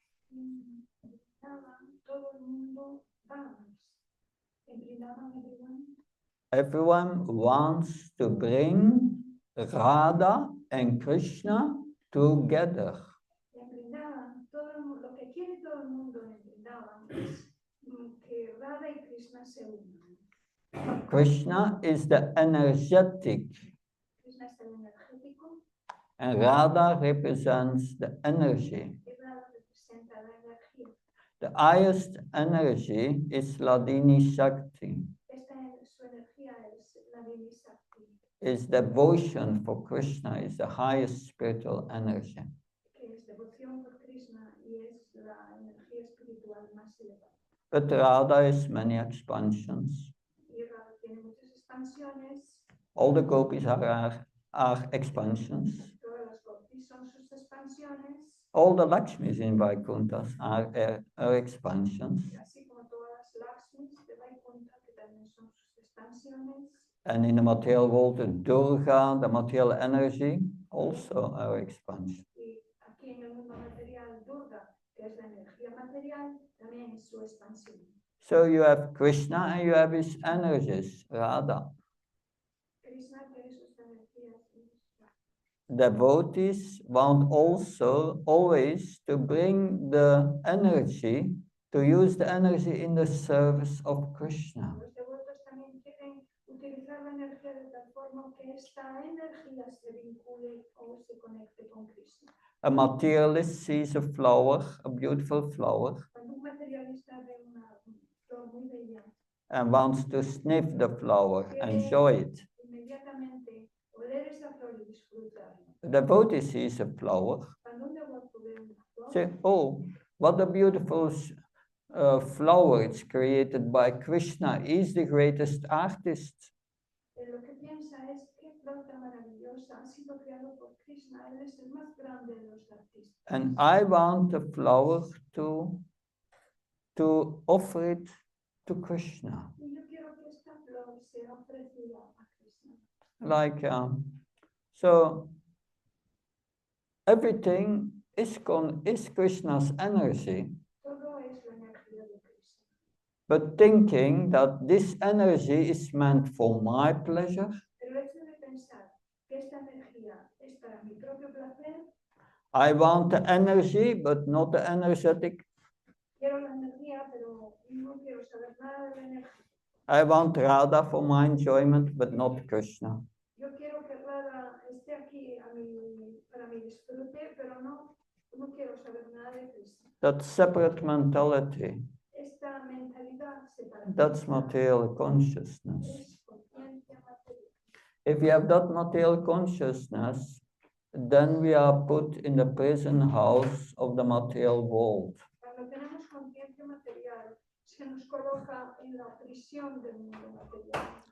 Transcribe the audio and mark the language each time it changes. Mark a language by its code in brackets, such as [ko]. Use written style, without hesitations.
[es] En Vrindavan, todo el mundo vamos. En Vrindavan, [en] Everyone wants to bring Radha and Krishna together. [es] En Vrindavan, lo que quiere todo el mundo en Vrindavan es que Radha y Krishna se unan. [en] Krishna is the energetic, [es] Krishna es el energético [en] and Radha represents the energy. [es] y Radha representa la energía. [en] The highest energy is Ladini Shakti, [es] Su energía es la Shakti, [en] is devotion for Krishna, is the highest spiritual energy. [es] que es devoción por Krishna y es la energía espiritual más elevada. [en] But Radha is many expansions. [es] Y Radha tiene muchas expansiones. [en] All the gopis are expansions. [es] Todas las gopis son sus expansiones. [en] All the Lakshmis in Vaikunthas are expansions. [es] Así como todas las Lakshmis de Vaikuntha, que también son sus expansiones. [en] And in the material world, the Durga, the material energy, also our expansion. [es] Y aquí en el mundo material, Durga, que es la energía material, también es su expansión. [en] So you have Krishna and you have his energies, Radha. [es] Krishna tiene sus energías. [en] Devotees want also always to bring the energy, to use the energy in the service of Krishna. [es] Los devotos también quieren utilizar la energía de tal forma que esta energía se vincule o se conecte con Krishna. [en] A materialist sees a flower, a beautiful flower, [es] Cuando un materialista ve una flor muy bella, [en] and wants to sniff the flower, enjoy it. [es] inmediatamente oler esa flor y disfrutarla. [en] The devotee sees a flower, [es] Cuando un devoto ve una flor, [en] say, oh, what a beautiful flower, it's created by Krishna. He's the greatest artist. [es] lo que piensa es qué flor tan maravillosa ha sido creado por Krishna. Él es el más grande de los artistas. [en] And I want the flower to offer it to Krishna. [es] Y yo quiero que esta flor sea ofrecida a Krishna. [en] Like, so everything is Krishna's energy, [es] Todo es la energía de Krishna. [en] but thinking that this energy is meant for my pleasure, [es] Pero el hecho de pensar que esta energía es para mi propio placer, [en] I want the energy, but not the energetic. [es] quiero la energía, pero no quiero saber nada de la energía. [en] I want Radha for my enjoyment, but not Krishna. [es] Yo quiero que Radha esté aquí para mi disfrute, pero no quiero saber nada de Krishna. [en] That separate mentality, [es] Esta mentalidad separatista [en] that's material consciousness. [es] es conciencia material. [en] If you have that material consciousness, then we are put in the prison house of the material world. [es] Cuando tenemos conciencia material, se nos coloca en la prisión del mundo material.